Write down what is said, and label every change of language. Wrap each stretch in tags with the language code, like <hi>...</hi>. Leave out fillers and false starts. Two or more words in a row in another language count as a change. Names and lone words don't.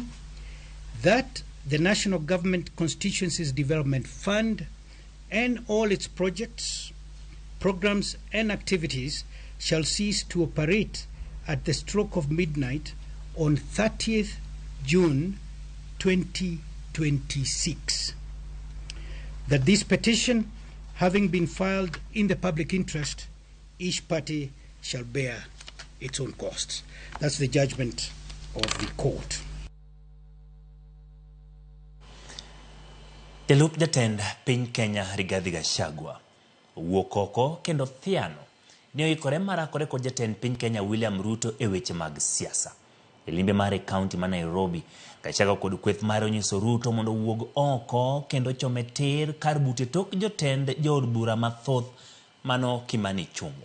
<en>That the National Government Constituencies Development Fund and all its projects, programs and activities shall cease to operate at the stroke of midnight on 30th June 2026. That this petition, having been filed in the public interest, each party shall bear its own costs. That's the judgment of the court.</en> <luo>Jalup jatend piny Kenya Rigathi Gachagua wuok oko kendo thiano ne oikore marakore kod jatend piny Kenya William Ruto e weche mag siasa. E limbe mare kaunti ma Nairobi, Gachagua kod kweth mare onyiso Ruto mondo wuog oko kendo chome tir kar bute tok jotend jood bura mathoth mano Kimani Ichung'wa.</luo>